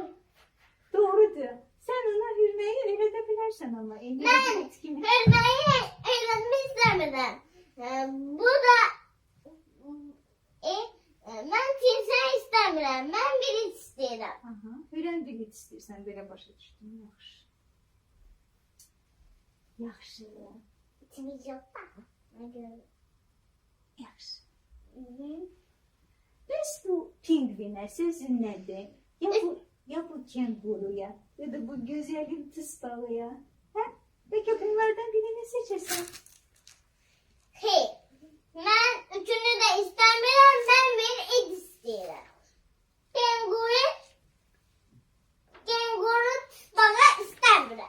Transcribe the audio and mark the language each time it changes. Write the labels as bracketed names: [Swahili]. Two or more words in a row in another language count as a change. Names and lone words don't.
[Turkish] Doğrudur. Sen ona hürmeyi öğretebilirsin ama. Eyniyle Ben [Azerbaijani] it kimi. [Turkish] hırmayı öğrenmek istemedim. Bu da ben timsah istemiyorum. Ben bir it istedim. [Azerbaijani] Aha. Hürən bir it istəyirsən. Belə başa düşdüm. Yaxşı. Yaxşı. [Turkish] İtimiz yok da. [Azerbaijani] Yaxşı. Bəs bu pingvinə sözün nədir? [Turkish] Ya bu kenguruya ya da bu güzelim tıs balıya. Ha? Peki bunlardan birini seçersen. Hey, ben üçünü de istemiyorum. Ben bir it istiyorum. Kenguru bana istemiyorum.